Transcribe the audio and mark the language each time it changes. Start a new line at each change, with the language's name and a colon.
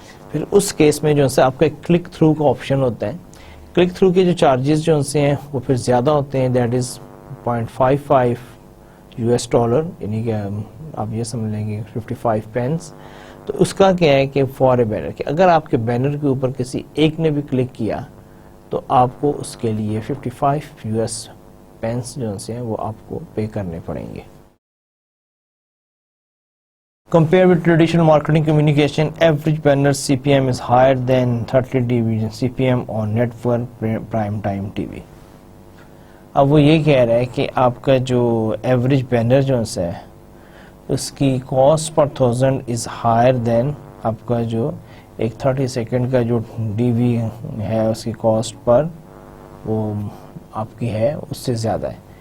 Urdu: پھر اس کیس میں جو ہے آپ کا ایک کلک تھرو کا آپشن ہوتا ہے. کلک تھرو کے جو چارجز جو ہیں وہ پھر زیادہ ہوتے ہیں,
English: that is $0.55,
Urdu: یعنی کہ آپ یہ سمجھ لیں گے 55 پینس. تو اس کا کیا ہے کہ
English: for a banner,
Urdu: کہ اگر آپ کے بینر کے اوپر کسی ایک نے بھی کلک کیا تو آپ کو اس کے لیے 55 پینس جو ہیں وہ آپ کو پے کرنے پڑیں گے.
English: Compared with traditional marketing communication, average banner CPM is higher than 30 dB CPM on network prime time TV.
Urdu: اب وہ یہ کہہ رہا ہے کہ آپ کا جو ایوریج بینر جو ہے اس کی cost per 1000
English: is higher then
Urdu: آپ کا جو ایک 30 سیکنڈ کا جو ڈی وی ہے اس کی کاسٹ پر وہ آپ کی ہے اس سے زیادہ ہے.